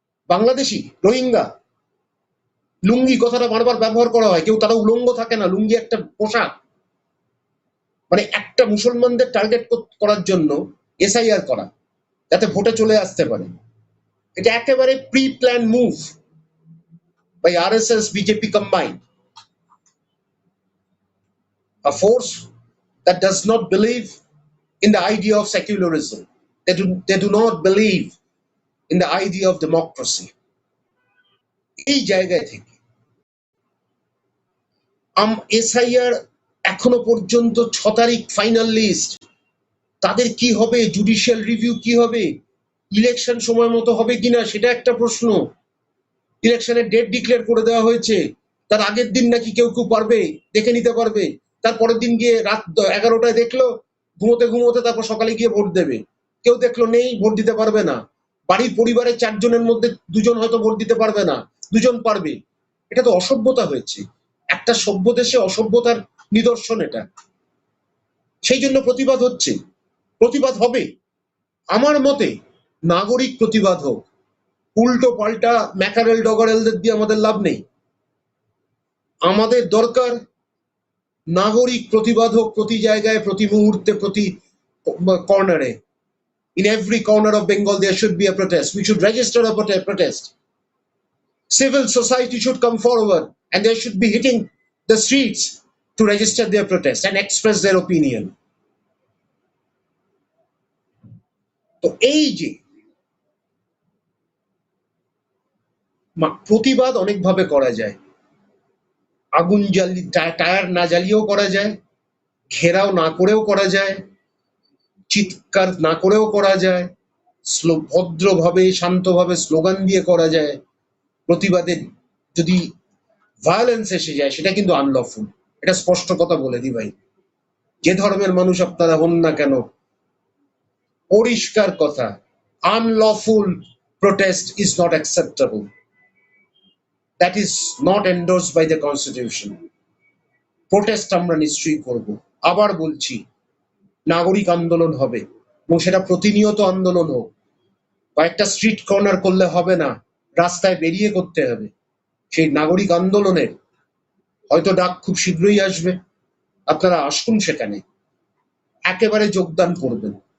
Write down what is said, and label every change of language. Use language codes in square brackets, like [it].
[bn] বাংলাদেশি, রোহিঙ্গা, লুঙ্গি কথাটা বারবার ব্যবহার করা হয়, কেউ তারা উলঙ্গ থাকে না, লুঙ্গি একটা পোশাক। মানে একটা মুসলমানদের টার্গেট করার জন্য এসআইআর করা, যাতে ভোটে চলে আসতে পারে, এটা একেবারে pre plan move by RSS BJP combined. [en] A force that does not believe in the idea of secularism. They do not believe in the idea of democracy. [bn] এই জায়গায় থেকে এসআইআর এখনো পর্যন্ত 6 তারিখ ফাইনাল লিস্ট, তাদের কি হবে, জুডিশিয়াল রিভিউ কি হবে, ইলেকশন সময় মতো হবে কিনা সেটা একটা প্রশ্ন। ইলেকশনের ডেট ডিক্লেয়ার করে দেওয়া হয়েছে, তার আগের দিন নাকি কেউ কেউ পারবে দেখে নিতে পারবে, তারপরের দিন গিয়ে রাত 11টায় দেখলো, ঘুমোতে ঘুমোতে তারপর সকালে গিয়ে ভোট দেবে। কেউ দেখলো নেই, ভোট দিতে পারবে না। বাড়ির পরিবারের 4 জনের মধ্যে 2 জন হয়তো ভোট দিতে পারবে না, 2 জন পারবে। এটা তো অসভ্যতা হয়েছে, একটা সভ্য দেশে অসভ্যতার নিদর্শন এটা। সেই জন্য প্রতিবাদ হচ্ছে, প্রতিবাদ হবে। আমার মতে নাগরিক প্রতিবাদ হোক, উল্টো পাল্টা ম্যাকারেল ডগারেলদের দিয়ে আমাদের লাভ নেই। আমাদের দরকার নাগরিক প্রতিবাদ হোক প্রতি জায়গায়, প্রতি মুহূর্তে, প্রতি কর্নারে। [en] In every corner of Bengal there should be a protest. We should register a protest. Civil society should come forward and they should be hitting the streets to register their protest and express their opinion. [bn] তো এই যে প্রতিবাদ অনেকভাবে করা যায়, আগুন tyre না জ্বালিয়েও করা যায়, ঘেরাও না করেও করা যায়, চিৎকার না করেও করা যায়, ভদ্রভাবে শান্তভাবে স্লোগান দিয়ে করা যায়। প্রতিবাদের যদি ভায়োলেন্স এসে যায় সেটা কিন্তু আনলফুল, এটা স্পষ্ট কথা বলে দিই ভাই। যে ধর্মের মানুষ আপনারা হন না কেন, পরিষ্কার কথা, [en] Unlawful protest is not acceptable. That is not endorsed by the constitution. [bn] Protest আমরা নিশ্চয়ই করব। আবার বলছি, নাগরিক আন্দোলন হবে এবং সেটা প্রতিনিয়ত আন্দোলন হোক। কয়েকটা স্ট্রিট কর্নার করলে হবে না, রাস্তায় বেরিয়ে করতে হবে। সেই নাগরিক আন্দোলনের হয়তো ডাক খুব শীঘ্রই আসবে, আপনারা আসুন সেখানে, একেবারে যোগদান করবেন।